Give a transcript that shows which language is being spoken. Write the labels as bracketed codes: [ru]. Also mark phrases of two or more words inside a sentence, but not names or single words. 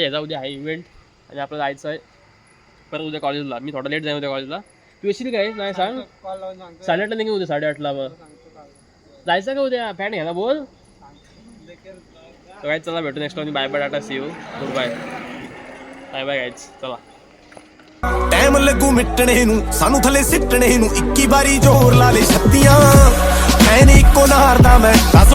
[mr] याचा उद्या आहे इव्हेंट आणि आपलं जायचं आहे परत उद्या कॉलेजला. मी थोडा लेट जाईन उद्या कॉलेजला. तू येशील काय नाही सांग. 8:30ला निघू उद्या 8:30ला. मग जायचं का उद्या फॅन घ्यायला बोल. तो काय चला भेटू नेक्स्ट मध्ये. [en] bye bye tata see you good bye bye bye guys चला. [pa] ਟਾਈਮ ਲੱਗੂ ਮਿਟਣੇ ਨੂੰ ਸਾਨੂੰ ਥੱਲੇ ਸਿੱਟਣੇ ਨੂੰ 21 ਵਾਰੀ ਜ਼ੋਰ ਲਾ ਲੈ ਛੱਤੀਆਂ ਐ ਨੀ ਇੱਕੋ ਨਾਰ ਦਾ ਮੈਂ